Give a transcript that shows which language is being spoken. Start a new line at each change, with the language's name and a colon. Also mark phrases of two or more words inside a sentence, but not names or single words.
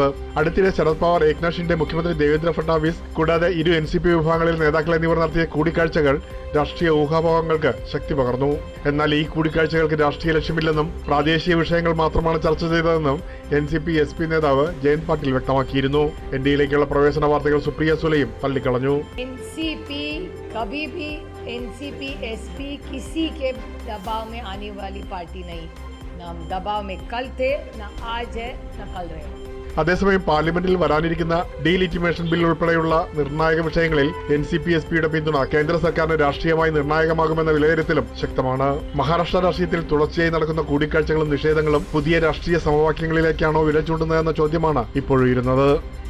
Malayalam: അടുത്തിടെ ശരത് പവാർ, ഏക്നാഥ് ഷിൻഡെ, മുഖ്യമന്ത്രി ദേവേന്ദ്ര ഫഡ്നാവിസ് കൂടാതെ ഇരു NCP വിഭാഗങ്ങളിൽ നേതാക്കൾ എന്നിവർ നടത്തിയ കൂടിക്കാഴ്ചകൾ രാഷ്ട്രീയ ഊഹാപോഹങ്ങൾക്ക് ശക്തി പകർന്നു. എന്നാൽ ഈ കൂടിക്കാഴ്ചകൾക്ക് രാഷ്ട്രീയ ലക്ഷ്യമില്ലെന്നും പ്രാദേശിക വിഷയങ്ങൾ മാത്രമാണ് ചർച്ച ചെയ്തതെന്നും NCP SP നേതാവ് ജയന്ത് പാട്ടീൽ വ്യക്തമാക്കിയിരുന്നു. NDAയിലേക്കുള്ള പ്രവേശന വാർത്തകൾ സുപ്രിയ സുലെയും തള്ളിക്കളഞ്ഞു.
Hindi: NCP कभी भी NCP SP किसी के दबाव में आने वाली पार्टी नहीं. ना हम दबाव में कल थे, ना आज है, ना कल रहे.
Malayalam: അതേസമയം പാർലമെന്റിൽ വരാനിരിക്കുന്ന ഡീലിറ്റിമേഷൻ ബിൽ ഉൾപ്പെടെയുള്ള നിർണായക വിഷയങ്ങളിൽ NCP SPയുടെ പിന്തുണ കേന്ദ്ര സർക്കാരിന് രാഷ്ട്രീയമായി നിർണായകമാകുമെന്ന വിലയിരുത്തലും ശക്തമാണ്. മഹാരാഷ്ട്ര രാഷ്ട്രീയത്തിൽ തുടർച്ചയായി നടക്കുന്ന കൂടിക്കാഴ്ചകളും നിഷേധങ്ങളും പുതിയ രാഷ്ട്രീയ സമവാക്യങ്ങളിലേക്കാണോ വിരൽ ചൂണ്ടുന്നതെന്ന ചോദ്യമാണ് ഇപ്പോഴുയരുന്നത്.